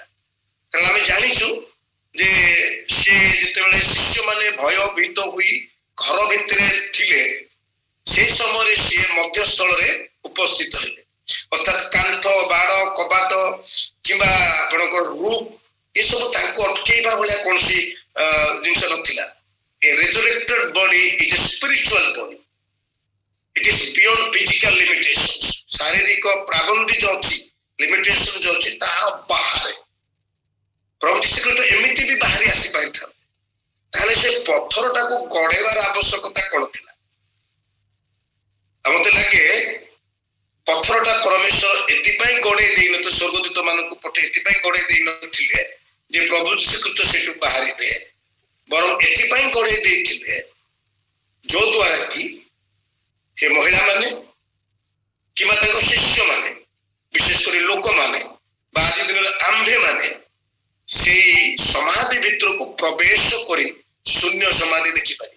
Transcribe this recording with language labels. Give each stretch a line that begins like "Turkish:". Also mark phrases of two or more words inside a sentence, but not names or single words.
Odia: କାରଣ ଆମେ ଜାଣିଛୁ ଯେ ସେ ଯେତେବେଳେ ଶିଷ୍ୟମାନେ ଭୟଭୀତ ହୋଇ ଘର ଭିତରେ ଥିଲେ, সেই ସମୟରେ ସିଏ ମଧ୍ୟସ୍ଥଳରେ ଉପସ୍ଥିତ ହେଲେ। ଅର୍ଥାତ୍ କାନ୍ଥ, ବାଡ଼, କବାଟ କିମ୍ବା ଆପଣଙ୍କର ରୁଫ୍ ଏସବୁ ତାଙ୍କୁ ଅଟକେଇବା ଭଳିଆ କୌଣସି ଜିନିଷ ନଥିଲା।
English: A resurrected body is a spiritual body. It is beyond physical limitations.
Odia: ଶାରୀରିକ ପ୍ରାବନ୍ଧି ଯୋଉ ଅଛି, ଲିମିଟେସନ ଯୋଉ ଅଛି, ତାହାର ବାହାରେ ପ୍ରଭୁ ଯୀଶୁ ଖ୍ରୀଷ୍ଟ ଏମିତି ବି ବାହାରି ଆସିପାରିଥାନ୍ତି। ତାହେଲେ ସେ ପଥରଟାକୁ ଗଡ଼େଇବାର ଆବଶ୍ୟକତା କଣ ଥିଲା? ଆଉ ମତେ ଲାଗେ ପଥରଟା ପରମେଶ୍ୱର ଏଥିପାଇଁ ଗଡ଼େଇ ଦେଇନଥିଲେ, ସ୍ୱର୍ଗଦୂତ ମାନଙ୍କୁ ପଠେଇ ଏଥିପାଇଁ ଗଡ଼େଇ ଦେଇନଥିଲେ ଯେ ପ୍ରଭୁ ଯୀଶୁ ଖ୍ରୀଷ୍ଟ ସେଠୁ ବାହାରିବେ, ବରଂ ଏଥିପାଇଁ ଗଡ଼େଇ ଦେଇଥିଲେ ଯୋଉ ଦ୍ୱାରା କି ସେ ମହିଳାମାନେ କିମ୍ବା ତାଙ୍କ ଶିଷ୍ୟମାନେ, ବିଶେଷ କରି ଲୋକମାନେ ବା ଆଜି ଦିନରେ ଆମ୍ଭେମାନେ ସେଇ ସମାଧି ଭିତରକୁ ପ୍ରବେଶ କରି ଶୂନ୍ୟ ସମାଧି ଦେଖିପାରିବେ।